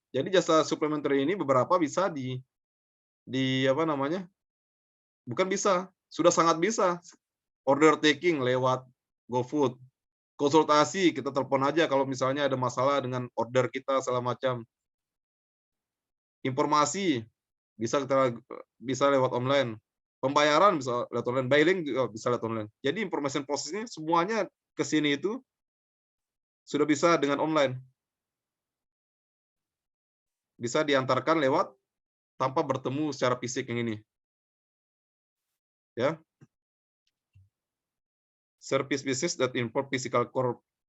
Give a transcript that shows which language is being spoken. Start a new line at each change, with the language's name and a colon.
Indonesian: Jadi jasa supplementary ini beberapa bisa di apa namanya? Bukan bisa, sudah sangat bisa. Order taking lewat GoFood. Konsultasi, kita telepon aja kalau misalnya ada masalah dengan order kita segala macam. Informasi bisa lewat online. Pembayaran bisa lewat online, billing juga bisa lewat online. Jadi information processing semuanya ke sini itu sudah bisa dengan online. Bisa diantarkan lewat tanpa bertemu secara fisik yang ini. Ya.
English: Service business that import physical core.